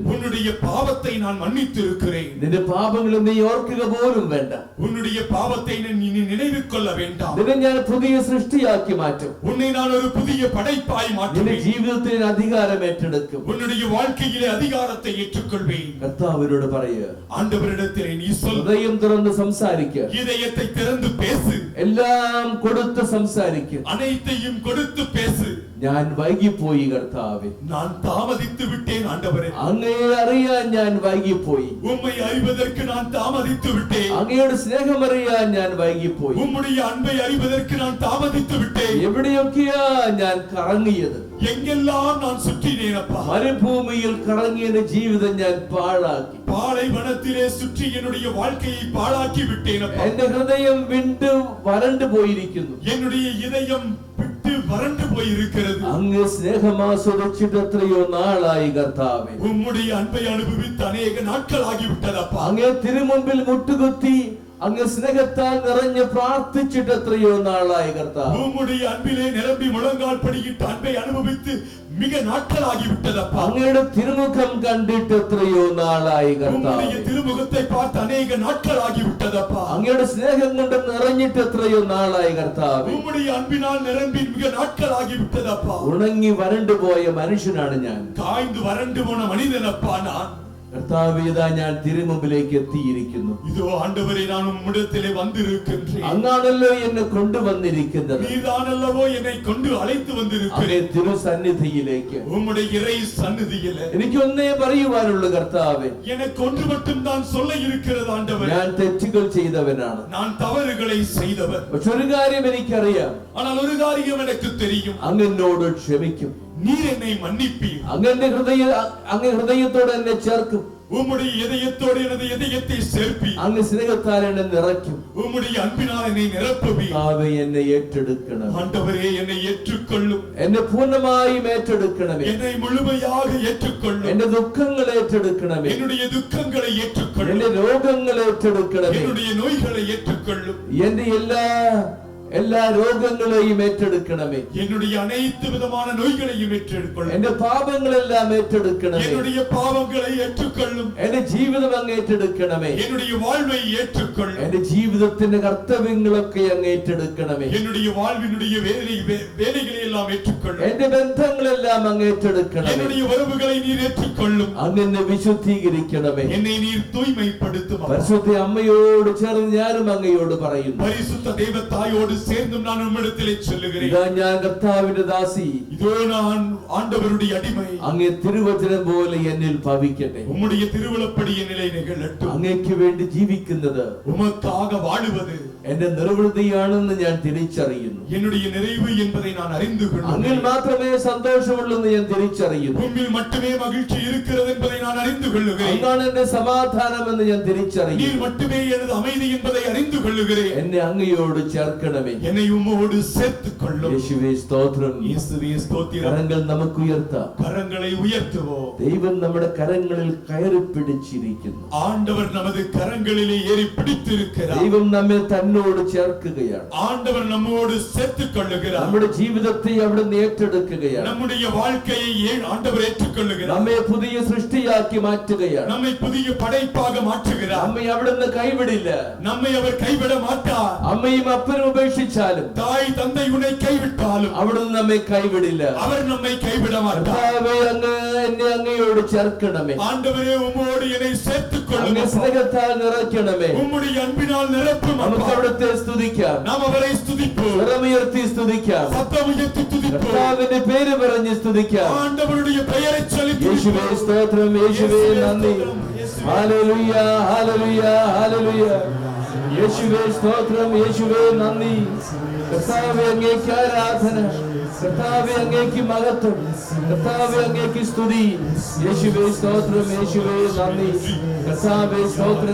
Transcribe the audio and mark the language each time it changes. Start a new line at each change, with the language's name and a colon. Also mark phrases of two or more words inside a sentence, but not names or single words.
Tamil: உன்னுடைய பாவத்தை நான் மன்னித்திருக்கிறேன்.
Malayalam: നിന്റെ പാപങ്ങൾ നീ ഓർക്കുക പോലും വേണ്ട.
Tamil: உன்னுடைய பாவத்தை நீ நினைவு கொள்ள வேண்டாம்.
Malayalam: നിന്നെ ഞാൻ പുതിയ സൃഷ്ടിയാക്കി മാറ്റും.
Tamil: உன்னை நான் ஒரு புதிய படைப்பாய்
Malayalam: നിന്റെ
Tamil: மாற்றுவேன்.
Malayalam: ജീവിതത്തിന് അധികാരം ഏറ്റെടുക്കും.
Tamil: உன்னுடைய வாழ்க்கையிலே அதிகாரத்தை ஏற்றுக்கொள்வேன்.
Malayalam: കർത്താവിനോട് പറയുക,
Tamil: ஆண்டவரிடத்திலே நீ சொல்,
Malayalam: ഹൃദയം തുറന്ന് സംസാരിക്കുക.
Tamil: இதயத்தை திறந்து பேசு,
Malayalam: എല്ലാം കൊടുത്ത് സംസാരിക്കുക.
Tamil: அனைத்தையும் கொடுத்து பேசு.
Malayalam: ഞാൻ വൈകിപ്പോയി കർത്താവേ,
Tamil: நான் தாமதித்து விட்டேன் ஆண்டவரே.
Malayalam: അങ്ങയെ അറിയാൻ ഞാൻ വൈകിപ്പോയി.
Tamil: உம்மை அறிவதற்கு நான் தாமதித்து விட்டேன்.
Malayalam: അങ്ങയുടെ സ്നേഹമറിയാൻ ഞാൻ വൈകിപ്പോയി.
Tamil: உம்முடைய அன்பை அறிவதற்கு நான் தாமதித்து விட்டேன்.
Malayalam: എവിടെയൊക്കെയാ ഞാൻ കറങ്ങിയത്?
Tamil: எங்கெல்லாம் நான் சுற்றினேனப்பா.
Malayalam: മരുഭൂമിയിൽ കറങ്ങിയ ജീവിതം ഞാൻ പാഴാക്കി.
Tamil: பாலைவனத்திலே சுற்றி என்னுடைய வாழ்க்கையை பாழாக்கி விட்டேனப்பா.
Malayalam: എന്റെ ഹൃദയം വിണ്ടു വരണ്ടു പോയിരിക്കുന്നു.
Tamil: என்னுடைய இதயம் விட்டு வறண்டு போயிருக்கிறது.
Malayalam: അങ്ങ് സ്നേഹം ആസ്വദിച്ചിട്ട് എത്രയോ നാളായി കർത്താവേ.
Tamil: உம்முடைய அன்பை அனுபவித்து அநேக நாட்கள் ஆகிவிட்டதப்பா.
Malayalam: അങ്ങേ തിരുമുമ്പിൽ മുട്ടുകുത്തി അങ്ങ് സ്നേഹത്താൽ നിറഞ്ഞ് പ്രാർത്ഥിച്ചിട്ട് എത്രയോ നാളായി കർത്താവ്.
Tamil: உம்முடைய அன்பிலே நிரம்பி முழங்கால் படியிட்டு அன்பை அனுபவித்து மிக நாட்கள் ஆகிவிட்டதப்பா.
Malayalam: അങ്ങയുടെ തിരുമുഖം കണ്ടിട്ട് എത്രയോ നാളായി കർത്താവ്.
Tamil: உம்முடைய திருமுகத்தை பார்த்து அநேக நாட்கள் ஆகிவிட்டதப்பா.
Malayalam: അങ്ങയുടെ സ്നേഹം കൊണ്ട് നിറഞ്ഞിട്ട് എത്രയോ നാളായി കർത്താവ്.
Tamil: உம்முடைய அன்பினால் நிரம்பி மிக நாட்கள் ஆகிவிட்டதப்பா.
Malayalam: ഉണങ്ങി വരണ്ടു പോയ മനുഷ്യനാണ് ഞാൻ.
Tamil: காய்ந்து வறண்டு போன மனிதனப்பா நான்.
Malayalam: കർത്താവേ, ഇതാ ഞാൻ തിരുമുമ്പിലേക്ക് എത്തിയിരിക്കുന്നു.
Tamil: இதோ ஆண்டவரே, நான் உம்மிடத்திலே வந்திருக்கின்றேன்.
Malayalam: അങ്ങാണല്ലോ എന്നെ കൊണ്ടുവന്നിരിക്കുന്നത്.
Tamil: நீதானல்லவோ என்னை கொண்டு அழைத்து வந்திருக்கிறேன்.
Malayalam: അങ്ങേ തിരുസന്നിധിയിലേക്ക്.
Tamil: உம்முடைய இறை சந்நிதியிலே
Malayalam: എനിക്കൊന്നേ പറയുവാനുള്ളൂ കർത്താവേ,
Tamil: எனக்கு ஒன்று மட்டும் தான் சொல்ல இருக்கிறது ஆண்டவரே.
Malayalam: ഞാൻ തെറ്റുകൾ ചെയ്തവനാണ്.
Tamil: நான் தவறுகளை செய்தவர்.
Malayalam: പക്ഷെ ഒരു കാര്യം എനിക്കറിയാം,
Tamil: ஆனால் ஒரு காரியம் எனக்கு தெரியும்.
Malayalam: അങ്ങ് എന്നോട് ക്ഷമിക്കും.
Tamil: நீர் என்னை மன்னிப்பீர்.
Malayalam: അങ്ങ് ഹൃദയത്തോടെ എന്നെ ചേർക്കും.
Tamil: உம்முடைய இதயத்தோடு எனது இதயத்தை சேர்ப்பீர்.
Malayalam: അങ്ങ് സ്നേഹത്താൽ എന്നെ നിറയ്ക്കും.
Tamil: உம்முடைய அன்பினால் என்னை நிரப்புவீர்.
Malayalam: എന്നെ ഏറ്റെടുക്കണം.
Tamil: ஆண்டவரே என்னை ஏற்றுக்கொள்ளும்.
Malayalam: എന്നെ പൂർണ്ണമായും ഏറ്റെടുക്കണമേ.
Tamil: என்னை முழுமையாக ஏற்றுக்கொள்ளும்.
Malayalam: എന്റെ ദുഃഖങ്ങൾ ഏറ്റെടുക്കണമേ.
Tamil: என்னுடைய துக்கங்களை ஏற்றுக்கொள்ளும்.
Malayalam: എന്റെ രോഗങ്ങൾ ഏറ്റെടുക്കണമേ.
Tamil: என்னுடைய நோய்களை ஏற்றுக்கொள்ளும்.
Malayalam: എന്റെ എല്ലാ രോഗങ്ങളെയും ഏറ്റെടുക്കണമേ.
Tamil: என்னுடைய அனைத்து விதமான நோய்களையும் ஏற்றுக்கொள்ளும்.
Malayalam: എന്റെ പാപങ്ങളെല്ലാം ഏറ്റെടുക്കണമേ.
Tamil: என்னுடைய பாவங்களை ஏற்றுக்கொள்ளும்.
Malayalam: എന്റെ ജീവിതം അങ്ങ് ഏറ്റെടുക്കണമേ.
Tamil: என்னுடைய வாழ்வை ஏற்றுக்கொள்ளும்.
Malayalam: എന്റെ ജീവിതത്തിന്റെ കർത്തവ്യങ്ങളൊക്കെ അങ്ങ് ഏറ്റെടുക്കണമേ.
Tamil: என்னுடைய வாழ்வினுடைய வேலைகளை எல்லாம் ஏற்றுக்கொள்ளும்.
Malayalam: എന്റെ ബന്ധങ്ങളെല്ലാം അങ്ങ് ഏറ്റെടുക്കണമേ.
Tamil: என்னுடைய உறவுகளை நீர் ஏற்றுக்கொள்ளும்.
Malayalam: അങ്ങ് എന്നെ വിശുദ്ധീകരിക്കണമേ.
Tamil: என்னை நீர் தூய்மைப்படுத்தும்.
Malayalam: പരിശുദ്ധ അമ്മയോട് ചേർന്ന് ഞാനും അങ്ങയോട് പറയുന്നു.
Tamil: பரிசுத்த தேவதாயோடு சேர்ந்தும் நான் உம்மிடத்திலே சொல்லுகிறேன்.
Malayalam: ഇതാ ഞാൻ കർത്താവിന്റെ ദാസി.
Tamil: இதோ நான் ஆண்டவருடைய அடிமை.
Malayalam: അങ്ങേ തിരുവചനം പോലെ എന്നിൽ ഭവിക്കട്ടെ.
Tamil: உம்முடைய திருவிழப்படி என்னிலே நிகழட்டும்.
Malayalam: അങ്ങേക്ക് വേണ്ടി ജീവിക്കുന്നത്
Tamil: உமக்காக வாழுவது
Malayalam: എന്റെ നിർവൃതിയാണെന്ന് ഞാൻ തിരിച്ചറിയുന്നു.
Tamil: என்னுடைய நிறைவு என்பதை நான் அறிந்து கொள்கிறேன்.
Malayalam: അങ്ങിൽ മാത്രമേ സന്തോഷമുള്ളെന്ന് ഞാൻ തിരിച്ചറിയുന്നു.
Tamil: உம்மில் மட்டுமே மகிழ்ச்சி இருக்கிறது என்பதை நான் அறிந்து கொள்கிறேன்.
Malayalam: അങ്ങാണ് എന്റെ സമാധാനമെന്ന് ഞാൻ തിരിച്ചറിയുന്നു.
Tamil: நீர் மட்டுமே எனது அமைதி என்பதை அறிந்து கொள்கிறேன்.
Malayalam: എന്നെ അങ്ങയോട് ചേർക്കണമേ.
Tamil: என்னை உம்மோடு சேர்த்துக் கொள்ளும்.
Malayalam: യേശുവേ സ്തോത്രം.
Tamil: இயேசுவே ஸ்தோத்திரம்.
Malayalam: കരങ്ങൾ നമുക്ക് ഉയർത്താം.
Tamil: கரங்களை உயர்த்துவோம்.
Malayalam: ദൈവം നമ്മുടെ കരങ്ങളിൽ കയറി പിടിച്ചിരിക്കുന്നു.
Tamil: ஆண்டவர் நமது கரங்களிலே ஏறி பிடித்திருக்கிறார்.
Malayalam: ദൈവം നമ്മെ തന്നോട് ചേർക്കുകയാണ്.
Tamil: ஆண்டவர் நம்மோடு சேர்த்துக் கொள்ளுகிறார்.
Malayalam: നമ്മുടെ ജീവിതത്തെ അവിടുന്ന് ഏറ്റെടുക്കുകയാണ്.
Tamil: நம்முடைய வாழ்க்கையை ஆண்டவர் ஏற்றுக்கொள்ளுகிறார்.
Malayalam: നമ്മെ പുതിയ സൃഷ്ടിയാക്കി മാറ്റുകയാണ്.
Tamil: நம்மை புதிய படைப்பாக மாற்றுகிறார்.
Malayalam: നമ്മെ അവിടുന്ന് കൈവിടില്ല.
Tamil: நம்மை அவர் கைவிட மாட்டார்.
Malayalam: അമ്മയും അപ്പനും ഉപേക്ഷിച്ചാലും
Tamil: தாய் தந்தை உன்னை கைவிட்டாலும்
Malayalam: അവിടുന്ന് നമ്മെ കൈവിടില്ല.
Tamil: அவர் நம்மை கைவிட மாட்டார்.
Malayalam: കർത്താവേ, അങ്ങ് എന്നെ അങ്ങയോട് ചേർക്കണമേ.
Tamil: ஆண்டவரே உம்மோடு என்னை சேர்த்துக்
Malayalam: അങ്ങ്
Tamil: கொள்ளும்.
Malayalam: സ്നേഹത്താൽ നിറയ്ക്കണമേ.
Tamil: உம்முடைய அன்பினால் நிரப்பும்.
Malayalam: നമുക്ക് അവിടുത്തെ സ്തുതിക്കാം.
Tamil: நாம் അവரை സ്തുതിப்போம்.
Malayalam: സ്വരമുയർത്തി സ്തുതിക്കാം.
Tamil: சத்தம் உயர்த்தி துதிப்போம்.
Malayalam: കർത്താവിന്റെ പേര് പറഞ്ഞ് സ്തുതിക്കാം.
Tamil: ஆண்டவருடைய பெயரை சொல்லி
Malayalam: യേശുവേ സ്തോത്രം. യേശുവേ നന്ദി. ഹല്ലേലൂയ, ഹല്ലേലൂയ, ഹല്ലേലൂയ. യേശുവേ സ്തോത്രം. യേശുവേ നന്ദി. കർത്താവേ, അങ്ങേക്ക് ആരാധന. കർത്താവേ, അങ്ങേക്ക് മഹത്വം. കർത്താവേ, അങ്ങേക്ക് സ്തുതി. യേശുവേ സ്തോത്രം. യേശുവേ നന്ദി. കർത്താവേ സ്തോത്രം.